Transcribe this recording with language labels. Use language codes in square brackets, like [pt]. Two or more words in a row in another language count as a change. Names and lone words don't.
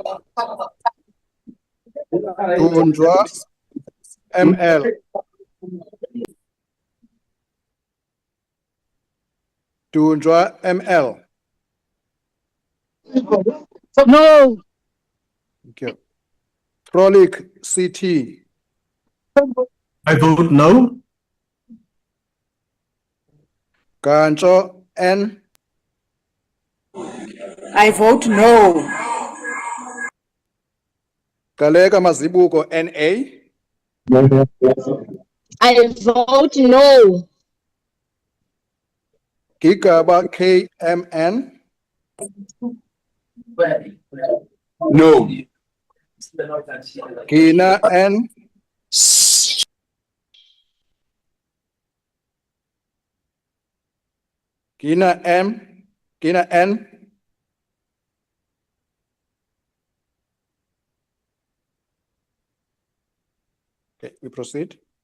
[en] Tundra ML. Tundra ML. No. Thank you. Frolic CT. I vote no. Gancho N. I vote no. Galega Mazibuko NA. I vote no. Gigaba KMN. No. Gina N. Gina M. Gina N. Okay, we proceed.